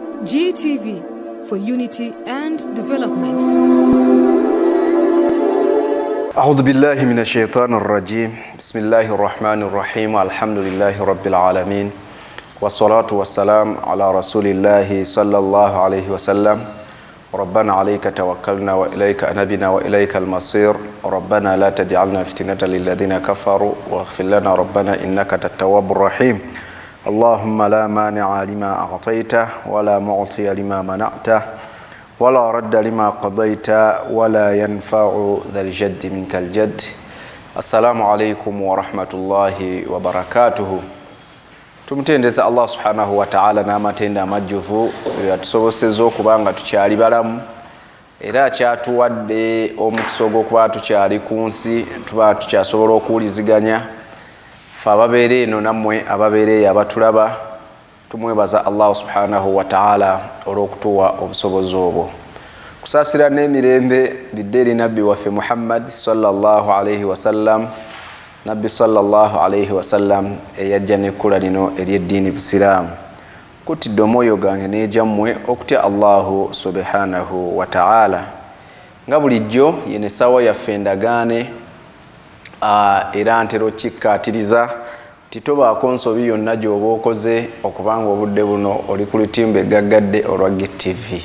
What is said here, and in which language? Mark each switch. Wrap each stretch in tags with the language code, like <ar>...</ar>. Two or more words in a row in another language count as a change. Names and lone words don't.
<en>GTV for unity and development.</en> <ar>أعوذ بالله من الشيطان الرجيم بسم الله الرحمن الرحيم الحمد لله رب العالمين والصلاة والسلام على رسول الله صلى الله عليه وسلم ربنا عليك توكلنا وإليك أنبنا وإليك المصير ربنا لا تجعلنا فتنة للذين كفروا واغفر لنا ربنا إنك التواب الرحيم اللهم لا مانع لما أعطيته ولا معطي لما منعته ولا رد لما قضيت ولا ينفع ذا الجد منك الجد. السلام عليكم ورحمة الله وبركاته.</ar> <lg>Tumutendeza</lg> <ar>الله سبحانه وتعالى</ar> <lg>n'amatenda amajjuvu yatusobosezza okuba nga tukyali balamu era kyatuwadde omukisa ogw'okuba tukyali ku nsi tuba tukyasobola okuwuliziganya fe ababeera eno nammwe ababeera eyo abatulaba tumwebaza</lg> <ar>الله سبحانه وتعالى</ar> <lg>olw'okutuwa obusobozi obwo. Kusaasira n'emirembe bidde eri nabbi waffe Muhammad</lg> <ar>صلى الله عليه وسلم,</ar> <lg>nabbi</lg> <ar>صلى الله عليه وسلم</ar> <lg>eyajja n'ekkula lino ery'eddiini Busiraamu. Kutidde omwoyo gange n'ejammwe okutya</lg> <ar>الله سبحانه وتعالى.</ar> <lg>Nga bulijjo yene essaawa yaffe endagaane era ntera okikkaatiriza titobaako nsobi yonna gy'oba okoze okubanga obudde buno oli ku lutimba eggaggadde olwa GTV.</lg>